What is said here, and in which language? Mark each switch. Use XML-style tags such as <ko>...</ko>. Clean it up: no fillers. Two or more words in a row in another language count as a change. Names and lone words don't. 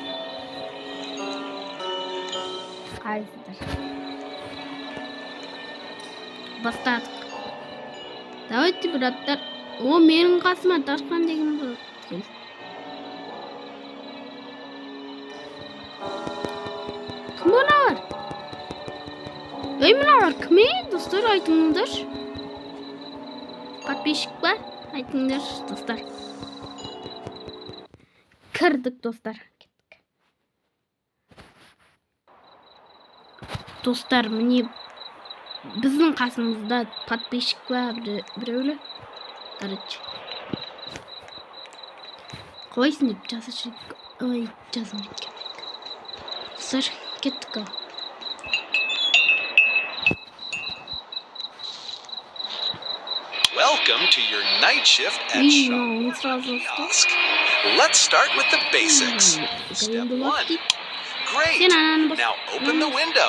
<kk>Қайсыздар? Бастадық. Давайте, браттар. О, менің қасыма Ташқан деген бұл. Кім бұлар? Ей бұлар кіме? Достар айтыңыздар. Подписчик бар? Айтыңыздар достар. Кірдік достар. Достар, міне біздің қасымызда подписчик бар біреулі. Короче. Қойсын деп жазып. Ой, жазым кеткен. Достар, кеттік.</kk> <en>Welcome to your night shift at Shaw Kiosk. Let's start with the basics. Step 1. Great. Now open the window.</en>